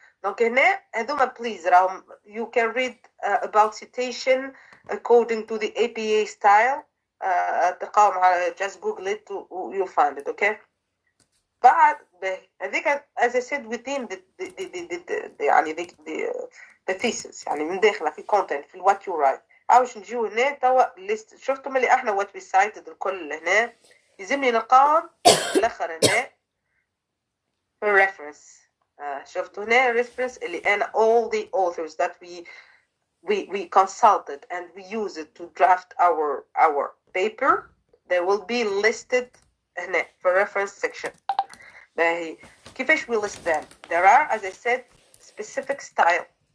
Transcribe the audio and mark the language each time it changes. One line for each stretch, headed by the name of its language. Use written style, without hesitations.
English: Donc
Arabic: هنا هذوما
English: please راهم you can read about citation according to the APA style.
Arabic: تلقاهم على
English: just google it you'll find it. Okay.
Arabic: بعد هذيك
English: as I said within the يعني the thesis يعني
Arabic: من داخله في
English: content في what you write.
Arabic: عاوش نجيو هنا توا list شفتم اللي احنا
English: what we cited
Arabic: الكل هنا يلزمني نلقاهم الاخر هنا
English: reference.
Arabic: شفتوا هنا
English: reference
Arabic: اللي أنا
English: all the authors that we consulted and we use it to draft our paper, they will be listed هنا في reference section.
Arabic: باهي كيفاش
English: we list them? There are, as I said, specific style.